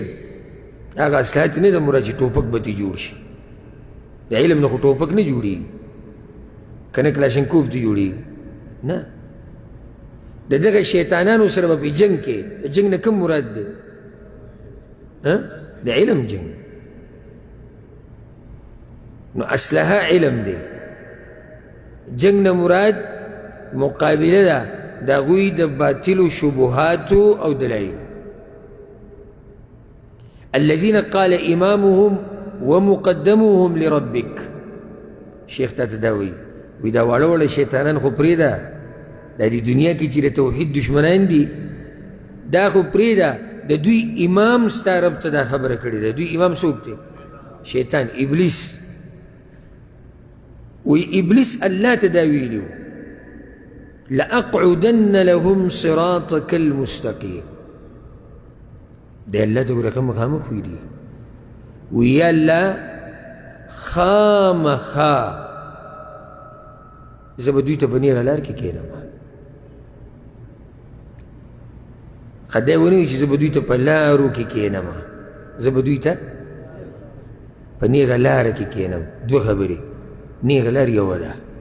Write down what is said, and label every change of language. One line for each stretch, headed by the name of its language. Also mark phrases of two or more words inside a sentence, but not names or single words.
Pashto: هغه اسلحه نه ده مراد چې ټوپک به ترې جوړ شي، د علم نه خو ټوپک نه جوړېږي، که نه کلاشنکوف ترې جوړېږي، نه، د دغه شیطانانو سره به په جنګ کې، د جنګ نه کوم مراد دی؟ د علم جنګ. نو اسلحه علم دی، جنگ نه مراد مقابله ده د هغوی د باطلو شبهاتو او دلایلو.
Arabic: الذين قال امامهم ومقدمهم لربك،
Pashto: شیخ ته دا وایي دا واړه واړه شیطانان خو پرېږده، دا د دنیا کې چې د توحید دشمنان دي دا خو پرېږده، د دوی امام ستا رب ته دا خبره کړې ده. دوی امام څوک دی؟ شیطان، ابلیس. وی ابلیس الله ته دا ویلي و
Arabic: لأقعدن لهم صراطك المستقیم،
Pashto: دی الله ته ګوره ښه مخامخ ویلي وی یا الله خامخا زه به دوی ته په نیغه لار کې کښېنم ښه دی ونه وي چې زه به دوی ته په لارو کې کښېنم زه به دوی ته په نیغه لاره کې کښېنم دوه خبرې نیغه لار یوه ده